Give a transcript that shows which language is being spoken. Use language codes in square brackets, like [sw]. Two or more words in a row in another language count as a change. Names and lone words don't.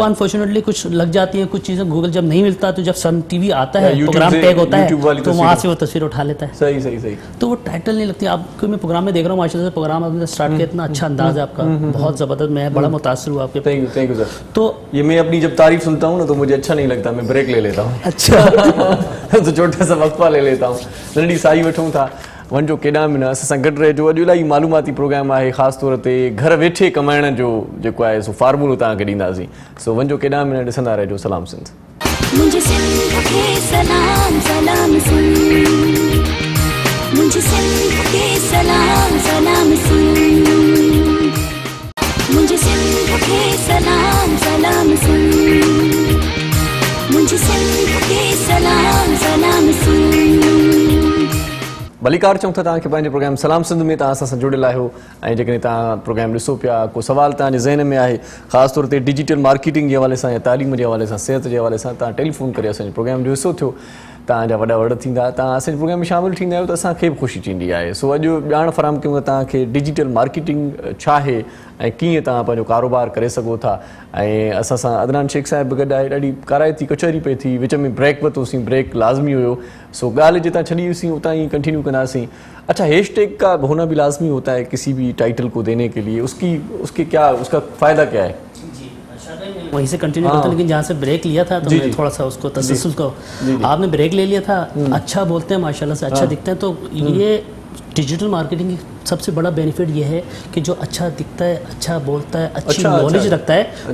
[ur] وہ انفارچونیٹلی کچھ لگ جاتی ہے، کچھ چیزیں گوگل جب نہیں ملتا، تو جب سن ٹی وی آتا ہے، پروگرام ٹیگ ہوتا ہے، تو وہاں سے وہ تصویر اٹھا لیتا ہے. صحیح۔ تو وہ ٹائٹل نہیں لگتی. آپ کو میں پروگرام میں دیکھ رہا ہوں، ماشاءاللہ سے پروگرام آپ نے اسٹارٹ کیا، اتنا اچھا انداز ہے آپ کا، بہت زبردست، میں بڑا متاثر ہوا آپ کے. [en] Thank you sir. [ur] تو یہ میں اپنی جب تعریف سنتا ہوں نا تو مجھے اچھا نہیں لگتا، میں بریک لے لیتا ہوں. अच्छा تو چھوٹا سا وقفہ لے لیتا ہوں, [sd] नंढी साई वठूं था, वञो केॾां बि न, असां सां गॾु रहिजो। अॼु इलाही मालूमाती प्रोग्राम आहे, ख़ासि तौर ते घर वेठे कमाइण जो जेको आहे सो फार्मूलो तव्हांखे ॾींदासीं। सो वञो केॾां बि न, ॾिसंदा रहिजो सलाम सिंध। [ur] مجھے سندھ کے سلام سلام سن، مجھے سندھ کے سلام سلام سن، مجھے سندھ کے سلام سلام سن، مجھے سندھ کے سلام سلام سن. [sd] भलीकार चऊं था तव्हांखे पंहिंजे प्रोग्राम सलाम सिंध में तव्हां असां सां जुड़ियल आहियो, ऐं जेकॾहिं तव्हां प्रोग्राम ॾिसो पिया, को सवाल तव्हांजे ज़हन में आहे, ख़ासि तौर ते [en] digital marketing [sd] जे हवाले सां या तालीम जे हवाले सां, सिहत जे हवाले सां, तव्हां टेलीफोन करे असांजे प्रोग्राम जो हिसो थियो, तव्हांजा वॾा वॾ थींदा, तव्हां असांजे प्रोग्राम में शामिलु थींदा आहियो, त असांखे बि ख़ुशी थींदी आहे। सो अॼु ॼाण फराहम कयूं तव्हांखे [en] digital marketing [sd] छा आहे ऐं कीअं तव्हां पंहिंजो कारोबार करे सघो था। ऐं असां सां अदनान शेख साहिब बि गॾु आहे, ॾाढी काराइती कचहरी पई थी, विच में ब्रेक वरितोसीं, ब्रेक लाज़मी हुयो, सो ॻाल्हि जितां छॾी हुईसीं उतां ई कंटिन्यू कंदासीं। [ur] اچھا، ہیش ٹیگ کا ہونا بھی لازمی ہوتا ہے کسی بھی ٹائٹل کو دینے کے لیے، اس کا فائدہ کیا ہے? وہیں سے کنٹینیو کرتا، لیکن جہاں سے بریک لیا تھا تو میں تھوڑا سا اس کو تسلسل کو، آپ نے بریک لے لیا تھا، اچھا بولتے ہیں ماشاءاللہ سے، اچھا دکھتے ہیں، تو یہ [en] digital marketing [ur] کی سب سے بڑا بینیفٹ یہ ہے کہ جو اچھا دکھتا ہے، اچھا بولتا ہے، اچھی نالج رکھتا ہے.